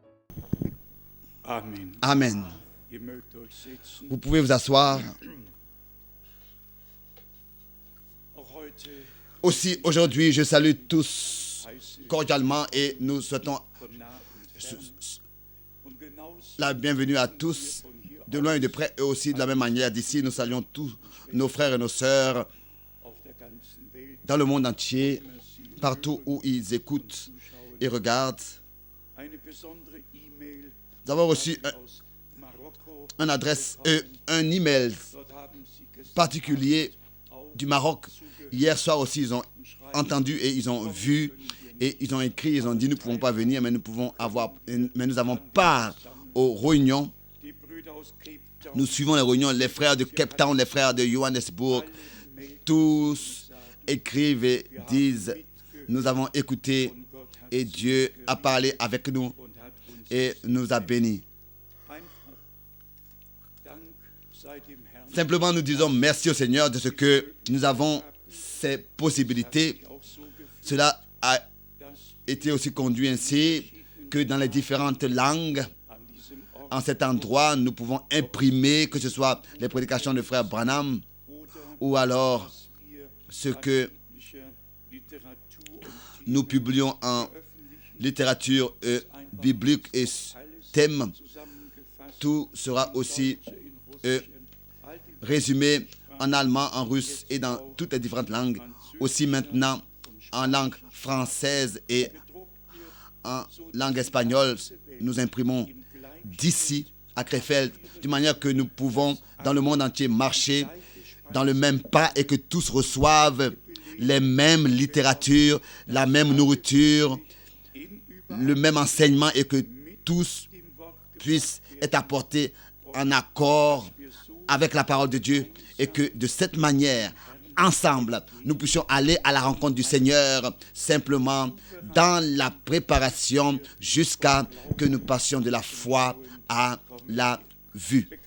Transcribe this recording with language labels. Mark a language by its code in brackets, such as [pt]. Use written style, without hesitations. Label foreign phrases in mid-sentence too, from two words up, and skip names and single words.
[de] Amen. Amen. Ihr mögt euch setzen. [fr] Vous pouvez vous asseoir. [de] Auch heute [fr] Aussi, aujourd'hui, je salue tous [de] heiße [fr] cordialement et nous souhaitons [de] von nah und fern und genauso [fr] la bienvenue à tous, de loin et de près, et aussi de la même manière d'ici. Nous saluons tous nos frères et nos sœurs [de] auf der ganzen Welt [fr] dans le monde entier, [de] immer sie [fr] partout où ils écoutent et regardent. [de] eine besondere E-Mail [fr] Nous avons reçu [de] aus Marokko. [fr] un adresse, un email [de] Dort haben sie gesagt, [fr] particulier du Maroc. Hier soir aussi, ils ont entendu et ils ont vu et ils ont écrit, ils ont dit nous ne pouvons pas venir, mais nous avons part aux réunions. [de] die Brüder aus Cape Town, [fr] Nous suivons les réunions, les frères de Cape Town, les frères de Johannesburg, tous écrivent et disent nous avons écouté [de] und Gott hat [fr] et Dieu a parlé avec nous [de] und hat uns [fr] et nous a bénis. [de] einfach Dank sei dem Herrn [fr] Simplement, nous disons merci au Seigneur de ce que nous avons ces possibilités. [de] auch so gefühlt, [fr] Cela a [de] dass [fr] été aussi conduit ainsi que dans les différentes langues, [de] an diesem Ort [fr] en cet endroit, nous pouvons imprimer, que ce soit les prédications de frère Branham [de] oder [fr] ou alors [de] wir [fr] ce que [de] biblische Literatur und [fr] nous publions en [de] öffentlichen [fr] littérature biblique et thème. [de] zusammengefasst [fr] Tout sera aussi [de] in Russisch, all die [fr] résumé en allemand, en russe et dans toutes les différentes langues. Aussi maintenant en langue française et en langue espagnole, nous imprimons d'ici à Krefeld, de manière que nous pouvons dans le monde entier marcher dans le même pas et que tous reçoivent les mêmes littératures, la même nourriture, le même enseignement et que tous puissent être apportés en accord avec la parole de Dieu et que de cette manière, ensemble, nous puissions aller à la rencontre du Seigneur simplement dans la préparation jusqu'à que nous passions de la foi à la vue.